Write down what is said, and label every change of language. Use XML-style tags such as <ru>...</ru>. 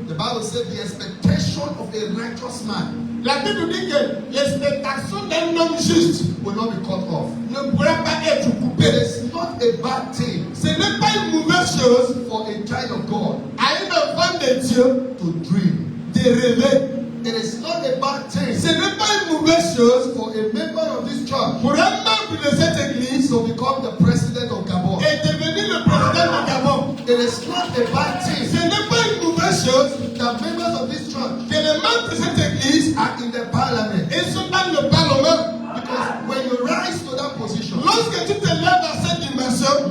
<en>The Bible said the expectation of a righteous man</en> <fr>La Bible dit que l'expectation d'un homme juste</fr> <en>will not be cut off.</en> <fr>ne pourra pas être</fr> <en>It</en> <fr>coupée.</fr> <en>is not a bad thing</en> <fr>Ce n'est pas une mauvaise chose</fr> <en>for a child of God</en> <fr>à une enfant de Dieu</fr> <en>to dream.</en> <fr>de rêver.</fr> <en>It is not a bad thing</en> <fr>Ce n'est pas une mauvaise chose</fr> <en>for a member of this church</en> <fr>pour un membre de cette église</fr> <en>to become the president of Gabon.</en> <fr>et devenir le président du Gabon.</fr> <en>It is not a bad</en> <fr>Ce</fr> <en>thing</en> <fr>n'est pas une mauvaise chose</fr> <en>that members of this church</en> <fr>que les membres de cette église</fr> <en>are in the parliament.</en> <fr>ils sont dans le parlement.</fr> <en>Because when you rise to that position,</en> <fr>Lorsque tu te lèves à cette dimension</fr>